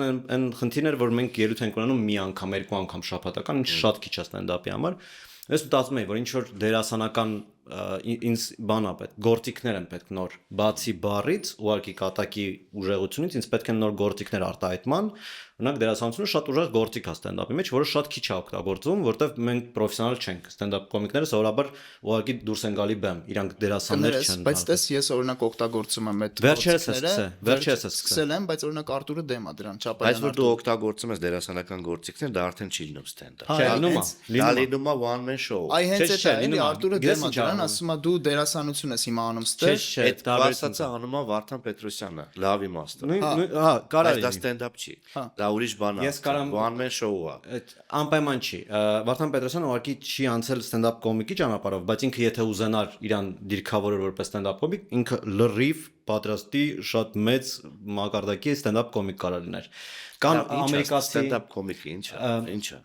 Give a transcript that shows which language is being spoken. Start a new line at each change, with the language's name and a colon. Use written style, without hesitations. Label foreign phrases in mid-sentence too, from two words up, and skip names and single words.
Armenian: այն խնդիրն էր, որ մենք ելույթ ենք ունենում մի անգամ, երկու անգամ շաբաթական, ինչ շատ քիչ է ստենդափի համար։ Ես մտածում էի, որ ինչ որ դերասանական ինձ բանա պետք, գործիքներ են պետք նոր, բացի բառից, ուղղակի կատակի ուժեղությունից, ինձ պետք են նոր գործիքներ արտահայտման, օրինակ դերասանությունը շատ ուժեղ գործիք է ստենդափի մեջ, որը շատ քիչ է օգտագործվում, որտեղ մենք պրոֆեսիոնալ չենք, ստենդափ կոմիկները սովորաբար ուղղակի դուրս են գալի բեմ, իրանք դերասաններ չեն։ Բայց տես ես օրինակ օգտագործում եմ այդ վերջերս է սկսել եմ, բայց օրինակ Արտուրը դեմ է դրան, Չապայանն։ Բայց որ դու օգտագործում ես դերասանական գործիքներ, դա արդեն չի լինում ստենդափ։ Չէ, դա լինում է
English: one man show։
Armenian: Այ հենց այդ է, էլի Արտուրը դեմ է դրան, ասում է դու դերասանություն ես հիմա անում ստեղ։ Այդ բացածը անում է Վարդան Պետրոսյանը, լավ իմաստը։ Հա, կարա դա ստենդափ չի։ Դա ուրիշ բան է։
English: One man show
Armenian: է։ Անպայման չի։ Վարդան Պետրոսյանը ուղղակի չի անցել ստենդափ կոմիկի ճանապարհով, բայց ինքը եթե ուզենար իրան դիրքավորել որպես ստենդափ կոմիկ, ինքը լրիվ պատրաստի շատ մեծ մակարդակի ստենդափ կոմիկ կարող լիներ։ Կան ամերիկացի ստենդափ կոմիկը ինչա։